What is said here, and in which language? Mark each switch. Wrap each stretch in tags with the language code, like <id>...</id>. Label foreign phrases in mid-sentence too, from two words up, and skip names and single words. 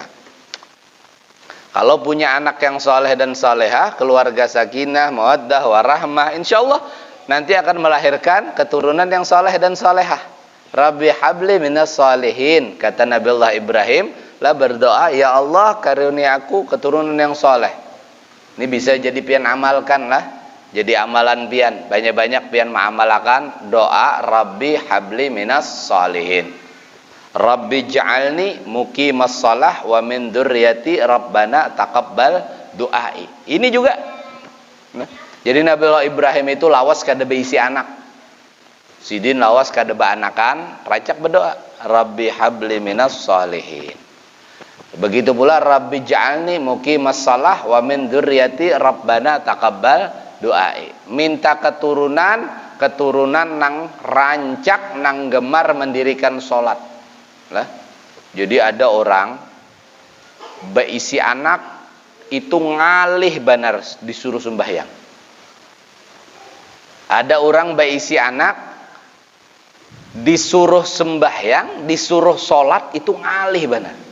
<id>Kalau punya anak yang soleh dan solehah, keluarga sakinah, mawaddah, warahmah,</id> <ar>إن شاء الله</ar> <id>nanti akan melahirkan keturunan yang soleh dan solehah.</id> <ar>رب هب لي من الصالحين,</ar> <id>kata Nabi Allah Ibrahim, lah berdoa,</id> <ar>يا الله</ar> <id>karunia aku keturunan yang soleh.</id> <bjn>Ini bisa jadi pian amalkan lah. Jadi amalan pian, banyak-banyak pian mengamalkan doa</bjn> <ar>رب هب لي من الصالحين. رب اجعلني مقيم الصلاة ومن ذريتي ربنا تقبل دعاء.</ar> <id>Ini juga.</id> <bjn>Nah, jadi Nabi Allah Ibrahim itu lawas kada beisi anak. Sidin lawas kada beanakan, racak berdoa Rabbi habli minas solihin.</bjn> <id>Begitu pula</id> <ar>رب اجعلني مقيم الصلاة ومن ذريتي ربنا تقبل دعاء.</ar> <bjn>Minta keturunan nang rancak nang gemar mendirikan salat. Lah. Jadi ada orang beisi anak itu ngalih benar disuruh sembahyang. Ada orang beisi anak disuruh sembahyang, disuruh sholat itu ngalih benar.</bjn>